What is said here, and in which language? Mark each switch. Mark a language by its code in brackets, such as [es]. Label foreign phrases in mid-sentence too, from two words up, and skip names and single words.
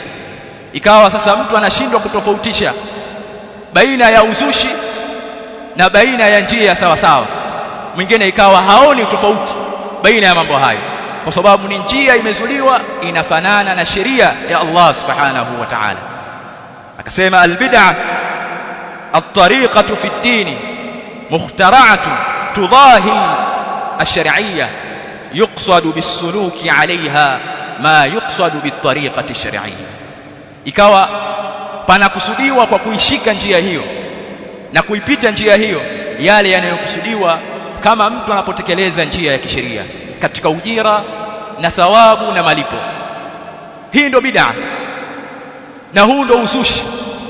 [sw] Ikawa sasa mtu anashindwa kutofautisha baina ya uzushi na baina ya njia sawa sawa. Mwingine ikawa haoni tofauti baina ya mambo hayo, kwa sababu ni njia imezuliwa, inafanana na sheria ya Allah [ar] سبحانه وتعالى. Akasema البدعة الطريقة في الدين مخترعة تضاهي الشرعية يقصد بالسلوك عليها ما يقصد بالطريقة الشرعية. [sw] Ikawa panakusudiwa kwa kuishika njia hiyo na kuipita njia hiyo yale yanayokusudiwa kama mtu anapotekeleza njia ya kisheria katika ujira na thawabu na malipo. Hii ndio bid'a na huu ndio uzushi.